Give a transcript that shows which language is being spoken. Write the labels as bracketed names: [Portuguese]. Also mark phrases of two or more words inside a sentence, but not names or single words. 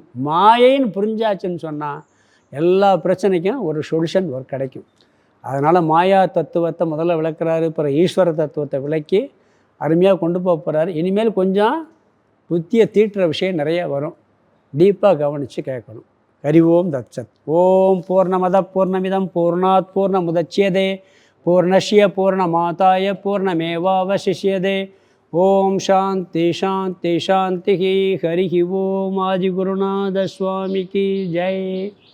[Tamil] மாயைன்னு புரிஞ்சாச்சுன்னு சொன்னால் எல்லா பிரச்சனைக்கும் ஒரு சொல்யூஷன் கிடைக்கும். அதனால் மாயா தத்துவத்தை முதல்ல விளக்குறாரு. அப்புறம் ஈஸ்வர தத்துவத்தை விளக்கி அருமையாக கொண்டு போகிறாரு. இனிமேல் கொஞ்சம் புத்தியை தீட்டுற விஷயம் நிறைய வரும். டீப்பாக கவனித்து கேட்கணும். [Sanskrit] हरि ओम् तत्सत्. ओम् पूर्णमद पूर्णमिदं पूर्णात् पूर्णमुदच्यते पूर्णस्य पूर्णमादाय पूर्णमेवावशिष्यते. ओम् शान्ति शान्ति शान्ति. हरि ओम्. [Tamil] ஆதிகுருநாத சுவாமிக்கு ஜெய்.